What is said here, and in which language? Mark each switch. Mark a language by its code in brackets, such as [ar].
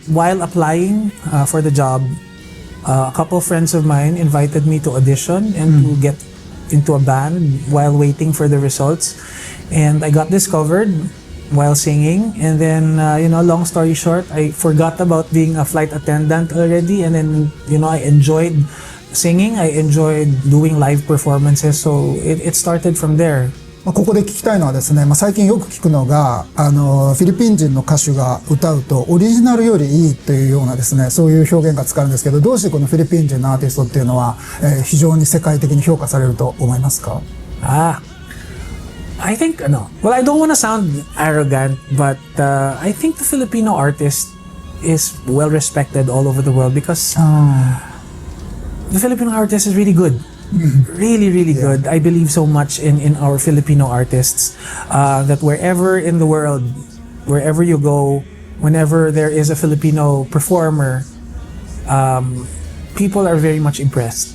[en] While applying for the job, a couple of friends of mine invited me to audition and to get into a band while waiting for the results. And I got discovered while singing, and then long story short, I forgot about being a flight attendant already, and then I enjoyed singing. I enjoyed doing live performances, so it started from there. [ja] ここで聞きたいのはですね、最近よく聞くのがフィリピン人の歌手が歌うとオリジナルよりいいというようなですね、そういう表現が使うんですけど、どうしてこのフィリピン人のアーティストっていうのは、非常に世界的に評価されると思いますか？ [en] I think well, I don't want to sound arrogant, but I think the Filipino artist is well respected all over the world because the Filipino artist is really good. Really good. I believe so much in our Filipino artists that wherever in the world, wherever you go, whenever there is a Filipino performer, people are very much impressed.